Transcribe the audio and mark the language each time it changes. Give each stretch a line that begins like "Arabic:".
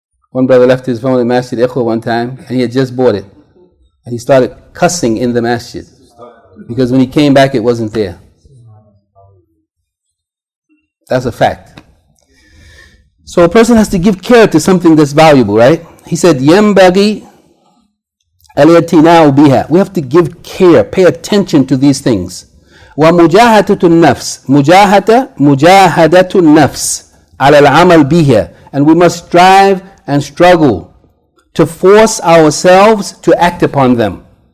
English: One brother left his phone in Masjid Ikhwa one time, and he had just bought it. And he started cussing in the masjid, because when he came back, it wasn't there. That's a fact. So a person has to give care to something that's valuable, right? He said,
Arabic: يَنْبَغِي الْإِعْتِنَاءُ بِهَا.
English: We have to give care, pay attention to these things.
Arabic: وَمُجَاهَدَةُ النَّفْسِ مُجَاهَدَةُ النَّفْسِ عَلَى الْعَمَلِ بِهَا.
English: And we must strive and struggle to force ourselves to act upon them.